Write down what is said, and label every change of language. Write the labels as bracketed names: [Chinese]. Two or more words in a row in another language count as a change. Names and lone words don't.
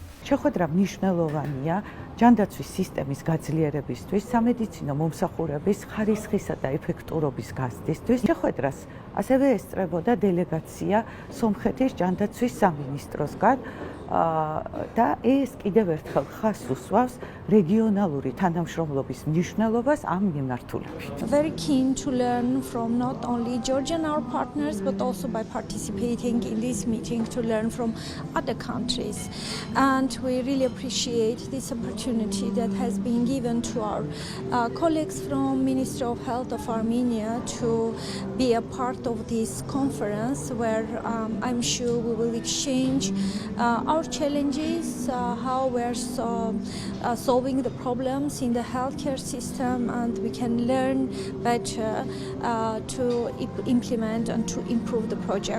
[Georgian] შეხვედრა მნიშვნელოვანია ჯანდაცვის სისტემის გაძლიერებისთვის, სამედიცინო მომსახურების ხარისხისა და ეფექტურობის გაზრდისთვის. შეხვედრას ასევე ესწრებოდა დელეგაცია სომხეთის ჯანდაცვის სამინისტროსგან და ეს კიდევ ერთხელ ხაზს უსვავს რეგიონალური თანამშრომლობის მნიშვნელობას ამ მიმართულებით. [English] Very keen to learn from not only Georgian our partners but also by participating in this meeting to learn from other countries, and we really appreciate this opportunity that has been given to our colleagues from Ministry of Health of Armenia to be a part of this conference where I'm sure we will exchange our challenges, how we're solving the problems in the healthcare system, and we can learn better to implement and to improve the project.